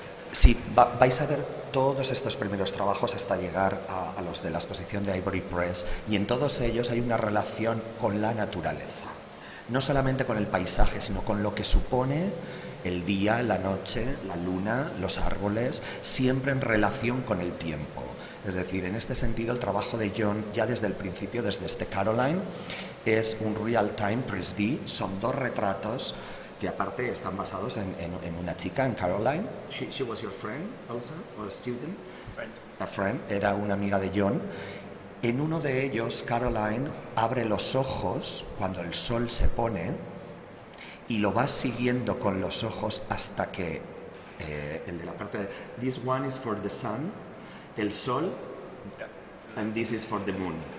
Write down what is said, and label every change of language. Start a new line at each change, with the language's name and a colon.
Spanish: Si vais a ver todos estos primeros trabajos hasta llegar a los de la exposición de Ivory Press, y en todos ellos hay una relación con la naturaleza, no solamente con el paisaje, sino con lo que supone el día, la noche, la luna, los árboles, siempre en relación con el tiempo. Es decir, en este sentido, el trabajo de John, ya desde el principio, desde este Caroline, es un real-time press D, son dos retratos que aparte están basados en una chica, en Caroline.
English: She was your friend also, or a student? A friend,
Spanish: era una amiga de John. En uno de ellos, Caroline abre los ojos cuando el sol se pone y lo va siguiendo con los ojos hasta que el de la parte de
English: this one is for the sun,
Spanish: el sol,
English: and this is for the moon.